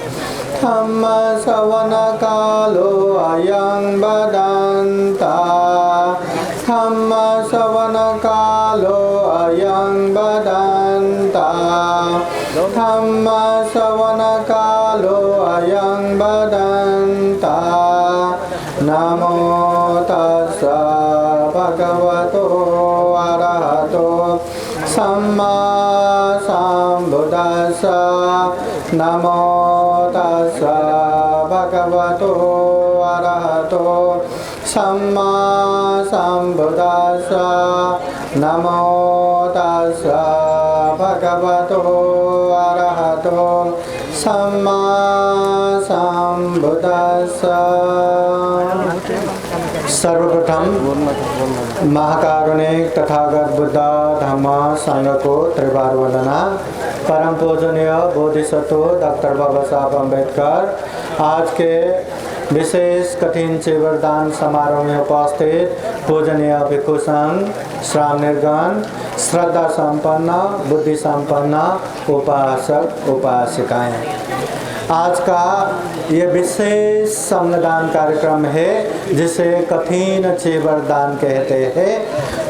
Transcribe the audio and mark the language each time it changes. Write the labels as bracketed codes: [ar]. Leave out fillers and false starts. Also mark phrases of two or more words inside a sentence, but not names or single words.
[pi] धम्मश्रवणकालो अयं वदन्ता धम्मश्रवणकालो अयं वदन्ता धम्मश्रवणकालो अयं वदन्ता। नमो तस्स भगवतो अरहतो सम्मा सम्बुद्दस्स। नमो तस्स भगवतो अरहतो सम्मा सम्बुद्दस्स। नमो तस्स भगवतो अरहतो सम्मा सम्बुद्दस्स। [hi] सर्वप्रथम महाकारुणिक तथागत बुद्ध धम्म संघ को त्रिवार वंदना। परम पूजनीय बोधिसत्व डॉक्टर बाबा साहब अम्बेडकर आज के विशेष कठिन चीवरदान समारोह में उपस्थित पूजनीय भिक्षु संघ, श्राम निर्गण, श्रद्धा संपन्न, बुद्धि संपन्न उपासक उपासिकाएं, आज का ये विशेष संगदान कार्यक्रम है जिसे कठिन चीवरदान कहते हैं।